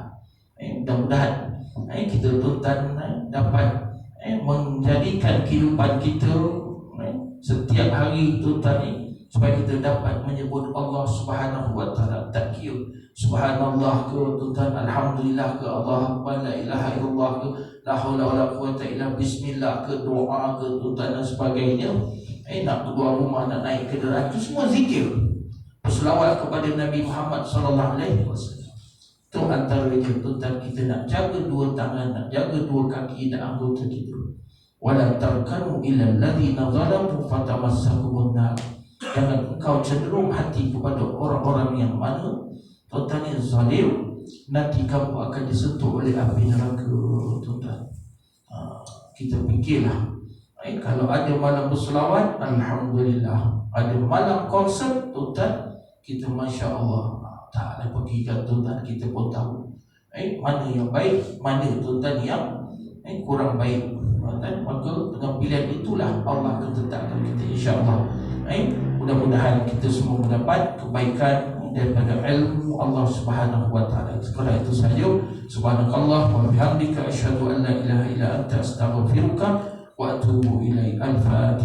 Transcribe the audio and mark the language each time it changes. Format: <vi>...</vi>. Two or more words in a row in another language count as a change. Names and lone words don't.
<ms>Mudah-mudahan kita tuan dapat menjadikan kehidupan kita setiap hari tuan ni, supaya kita dapat menyebut Allah</ms> <ar>سبحانه وتعالى,</ar> <ms>takbir subhanallah ke tuan, alhamdulillah ke,</ms> <ar>الله أكبر, لا إله إلا الله</ar> <ms>ke,</ms> <ar>لا حول ولا قوة إلا بسم الله</ar> <ms>ke, doa ke tuan dan sebagainya. Nak keluar rumah, nak naik kenderaan, itu semua zikir, berselawat kepada Nabi Muhammad</ms> <ar>صلى الله عليه وسلم.</ar> <ms>Itu antara tuan kita nak jaga dua tangan, nak jaga dua kaki dan anggota kita.</ms> <ar>ولا تركنوا إلى الذين ظلموا فتمسكم النار.</ar> <ms>Jangan engkau cenderung hati kepada orang-orang yang mana tuan yang zalim, nanti kamu akan disentuh oleh api neraka tuan. Kita fikirlah, kalau ada malam berselawat, alhamdulillah. Ada malam konsert tuan, kita</ms> <ar>ما شاء الله</ar> <ms>tak ada pergi kan tuan, kita pun tahu mana yang baik, mana tuan yang kurang baik. Maka dengan pilihan itulah Allah akan tetapkan kita, insya-Allah. Mudah-mudahan kita semua mendapat kebaikan daripada ilmu Allah</ms> <ar>سبحانه وتعالى.</ar> <ms>Sekadar itu saja.</ms> <ar>سبحانك اللهم وبحمدك أشهد أن لا إله إلا أنت أستغفرك وأتوب إليك.</ar> <ms>Al-Fatihah.</ms>